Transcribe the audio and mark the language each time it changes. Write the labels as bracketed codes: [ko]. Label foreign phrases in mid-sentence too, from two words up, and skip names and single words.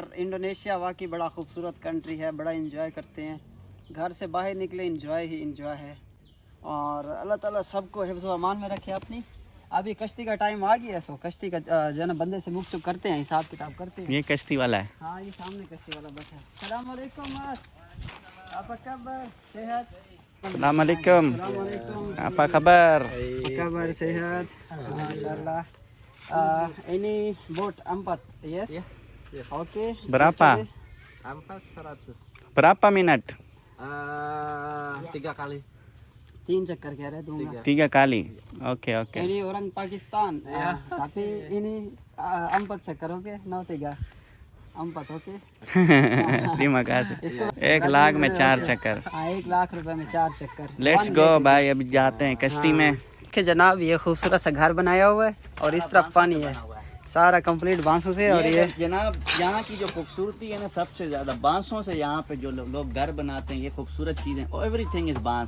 [ur] انڈونیشیا واقعی بڑا خوبصورت کنٹری ہے، بڑا انجوائے کرتے ہیں. گھر سے باہر نکلے انجوائے ہی انجوائے ہے۔ اور [ar] الله تعالى [ur] سب کو حفظ و امان میں رکھے اپنی. ابھی کشتی کا ٹائم آ گیا، سو کشتی کا جو ہے نا بندے سے مکھ چپ کرتے ہیں، حساب کتاب کرتے ہیں. یہ کشتی والا ہے. ہاں، یہ سامنے کشتی والا بس ہے. [ar] سلام علیکم मास, [id] apa kabar? Sehat? [ar] अस्सलामुअलैकुम। Assalamualaikum. [id] apa kabar? Apa kabar? Sehat? Masyaallah. Ini boat 4, yes? Oke. Berapa? 400. Berapa minat? 3 kali. [ur] 3 چکر کہہ رہے دوں گا. [id] 3 kali. Oke oke. Ini orang Pakistan. Tapi ini 4 चक्कर, oke? No 3. 4, oke? Terima kasih। [ur] اس کو 1 لاکھ میں 4 چکر. ہاں، 1 لاکھ روپے میں 4 چکر. [en] let's go [ur] بھائی، ابھی جاتے ہیں کشتی میں. کہ جناب، یہ خوبصورت سا گھر بنایا ہوا ہے اور اس طرف پانی ہے، سارا کمپلیٹ بانسوں سے. اور یہ جناب یہاں کی جو خوبصورتی ہے نا، سب سے زیادہ بانسوں سے. یہاں پہ جو لوگ گھر بناتے ہیں، یہ خوبصورت چیزیں, [en] everything is [ur] बांस।